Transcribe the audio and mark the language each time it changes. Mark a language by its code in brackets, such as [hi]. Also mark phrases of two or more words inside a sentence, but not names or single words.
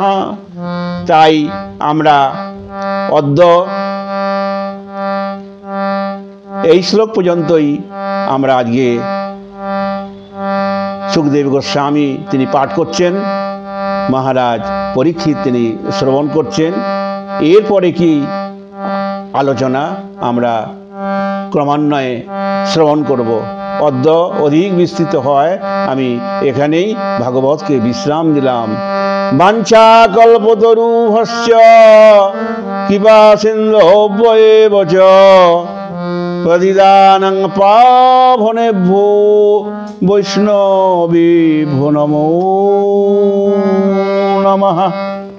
[bn] তাই আমরা অদ্য এই শ্লোক পর্যন্তই আমরা আজকে সুখদেব গোস্বামী তিনি পাঠ করছেন, মহারাজ পরীক্ষিত তিনি শ্রবণ করছেন। এরপরে কি আলোচনা আমরা ক্রমান্বয়ে শ্রবণ করব। অদ্য অধিক বিস্তৃত হয়, আমি এখানেই ভাগবতকে বিশ্রাম দিলাম। [sa] বাঞ্ছা কল্পতরুভ্যশ্চ কৃপা সিন্ধুভ্যেব চ পতিতানাং পাবনেভ্যো বৈষ্ণবেভ্যো নমো নমঃ।